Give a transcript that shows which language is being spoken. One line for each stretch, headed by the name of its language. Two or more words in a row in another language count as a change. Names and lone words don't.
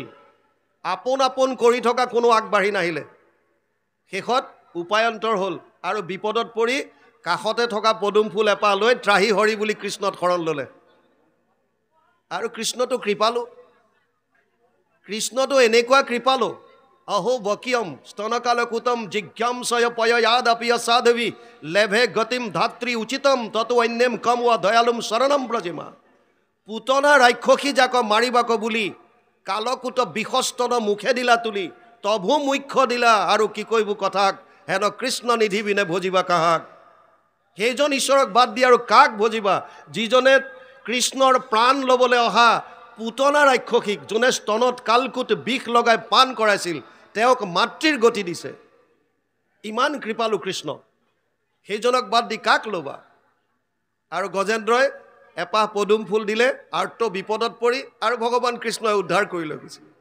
Assamese: আপোন আপোন কৰি থকা কোনো আগবাঢ়ি নাহিলে। শেষত উপায়ন্তৰ হ'ল আৰু বিপদত পৰি কাষতে থকা পদুম ফুল এপাহ লৈ ত্ৰাহি হৰি বুলি কৃষ্ণত শৰণ ল'লে। আৰু কৃষ্ণটো কৃপালু, কৃষ্ণটো এনেকুৱা কৃপালু,
Sanskrit: अहो वक्यम स्तनकालकुतम जिज्ञांसय पययादपि साधवी लेभे गतिम धात्री उचितम ततो अन्यम कम व दयालुम शरणम ब्रजिमा
Assamese: পুতনা ৰাক্ষসী যাক মাৰিবাক বুলি কালকূট বিষস্তন মুখে দিলা তুলি তভু মুক্তি দিলা আৰু কি কহিবো কথাক হেন কৃষ্ণ নিধি বিনে ভজিবা কাহাক সেইজন ঈশ্বৰক বাদ দি আৰু কাক ভজিবা যিজনে কৃষ্ণৰ প্ৰাণ ল'বলৈ অহা পুতনা ৰাক্ষসীক যোনে স্তনত কালকুট বিষ লগাই পান কৰাইছিল তেওঁক মাতৃৰ গতি দিছে ইমান কৃপালু কৃষ্ণ সেইজনক বাদ দি কাক ল'বা আৰু গজেন্দ্ৰই এপাহ পদুম ফুল দিলে আৰ্ত বিপদত পৰি আৰু ভগৱান কৃষ্ণই উদ্ধাৰ কৰি লৈ গৈছিল